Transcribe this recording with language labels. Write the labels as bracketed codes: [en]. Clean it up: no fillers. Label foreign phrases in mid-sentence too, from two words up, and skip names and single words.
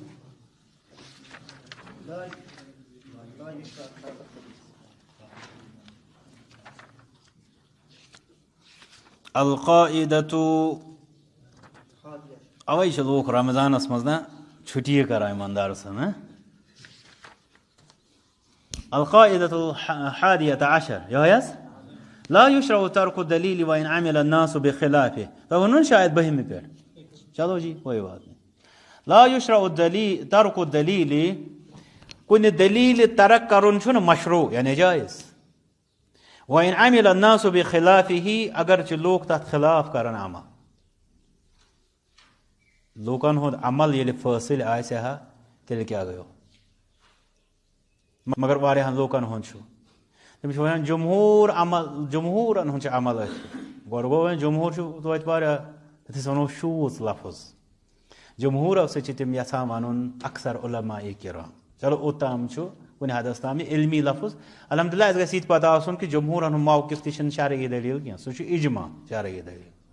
[ks] القاعدۃ اوے چھِ لوٗکھ رمضانس منٛز نہ چھُٹی کران یِمن درسن [ar] القاعدۃ الحادیۃ عشر [ks] یہوے حظ [ar] لا یشرع ترک الدلیل وان عمل الناس بخلافه [ks] تۄہہِ ووٚنوُ شاید بٔہمہِ پٮ۪ٹھ [ur] چلو جی کوئی بات نہیں [ar] لا یشرع ترک الدلیل [ks] کُنہِ دلیٖلہِ ترک کرُن چھُنہٕ مشروع یعنی جٲیز [ar] وان عمل الناس بخلافه [ks] اگرچہِ لوٗکھ تتھ خلاف کرن عمل لوٗکن ہُنٛد عمل ییٚلہِ فٲصِل آسہِ ہا تیٚلہِ کیٛاہ گوٚو مگر واریاہن لوٗکن ہُنٛد چھُ تٔمِس چھِ ونان جمہوٗرن ہُنٛد چھُ عمل أتھۍ گۄڈٕ گوٚو وۄنۍ جمہوٗر چھُ توتہِ واریاہ یتھ أسۍ ونو شوٗژ لفظ جمہوٗرو سۭتۍ چھِ تِم یژھان ونُن اکثر علماء کرام چلو اوٚتام چھُ کُنہِ حدس تام یہِ علمی لفظ الحمدللہ اَسہِ گژھِ یہِ تہِ پتہ آسُن کہِ جمہوٗرن ہُنٛد موقف تہِ چھُنہٕ شرعی دٔلیٖل کینٛہہ سُہ چھُ اجماع شرعی دٔلیٖل